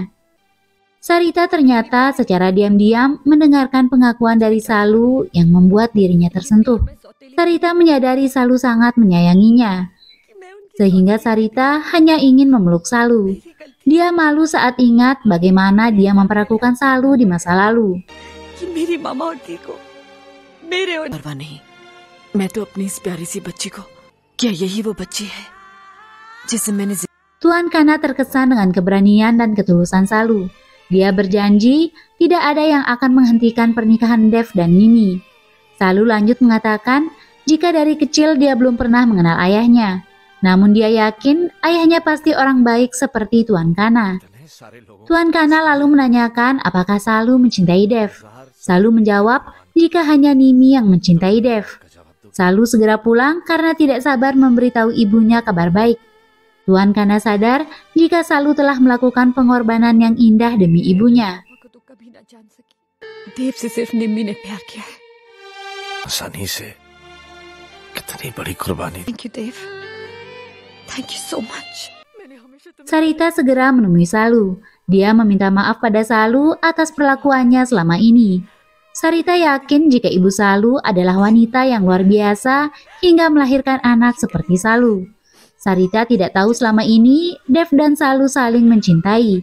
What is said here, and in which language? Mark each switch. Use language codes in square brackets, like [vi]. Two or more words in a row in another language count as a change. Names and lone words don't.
[id] Sarita ternyata secara diam-diam mendengarkan pengakuan dari Salu yang membuat dirinya tersentuh. Sarita menyadari Salu sangat menyayanginya, sehingga Sarita hanya ingin memeluk Salu. Dia malu saat ingat bagaimana dia memperlakukan Salu di masa lalu. [hi] परवाह नहीं, मैं तो अपनी इस प्यारी सी बच्ची को, क्या यही वो बच्ची है जिसे मैंने [id] Tuan Kana terkesan dengan keberanian dan ketulusan Salu. Dia berjanji tidak ada yang akan menghentikan pernikahan Dev dan Nimi. Salu lanjut mengatakan jika dari kecil dia belum pernah mengenal ayahnya. Namun dia yakin ayahnya pasti orang baik seperti Tuan Kana. Tuan Kana lalu menanyakan apakah Salu mencintai Dev. Salu menjawab jika hanya Nimi yang mencintai Dev. Salu segera pulang karena tidak sabar memberitahu ibunya kabar baik. Tuan Kana sadar jika Salu telah melakukan pengorbanan yang indah demi ibunya. [hi] देव से सिर्फ निम्मी ने प्यार किया है। आसानी से कितनी बड़ी कुर्बानी। [en] Thank you, Dev. Thank you so much. [id] Sarita segera menemui Salu. Dia meminta maaf pada Salu atas perlakuannya selama ini. Sarita yakin jika ibu Salu adalah wanita yang luar biasa hingga melahirkan anak seperti Salu. Sarita tidak tahu selama ini Dev dan Salu saling mencintai.